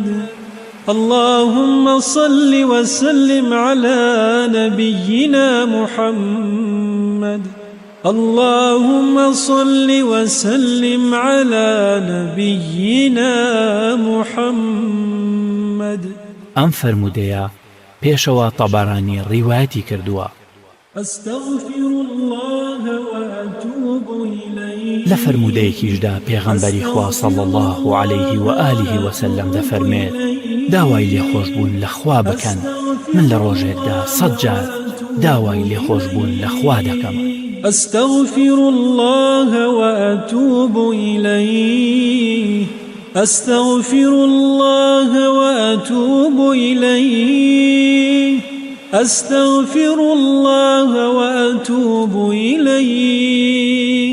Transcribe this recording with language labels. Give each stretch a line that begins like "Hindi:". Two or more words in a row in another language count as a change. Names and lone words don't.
Arabic: اللهم صل وسلم على نبينا محمد. اللهم صل وسلم على نبينا محمد.
Central Kurdish: ئەم فەرموودەیە پێشەوە تەبەرانی ڕیوایەتی کردووە.
Arabic: أستغفر الله وأتوب إليه.
Central Kurdish: لە فەرموودەیەکیشدا پێغەمبەری خوا
Arabic: صلی الله عليه و آله وسلم
Central Kurdish: دەفەرمێت داوای لێخۆشبوون لە خوا بکەن من لە ڕۆژێکدا 100 جار داوای لێخۆشبوون لە خوا دەکەم.
Arabic: أستغفر الله وأتوب إليه. أستغفر الله وأتوب إليه. أستغفر الله وأتوب إليه.